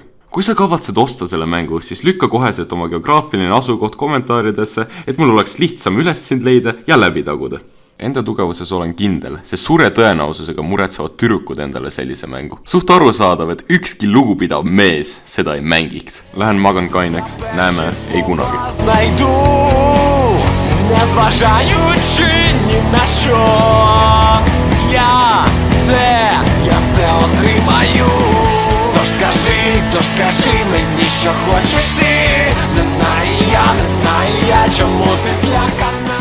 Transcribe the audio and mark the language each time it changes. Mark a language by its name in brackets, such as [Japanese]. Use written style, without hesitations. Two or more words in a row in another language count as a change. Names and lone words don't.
[Estonian] Kui sa kavatsed osta selle mängu, siis lükka koheselt oma geograafiline asukoht kommentaaridesse, et mul oleks lihtsam üles sind leida ja läbi taguda. Enda tugevuses olen kindel, sest suure tõenäosusega muretsevad tüdrukud endale sellise mängu. Suht arusaadav, et ükski lugupidav mees seda ei mängiks. Lähen magan kaineks, näeme, ei kunagi. [Ukrainian] Тож скажи мені, що хочеш ти. Не знаю я, чому ти злякана.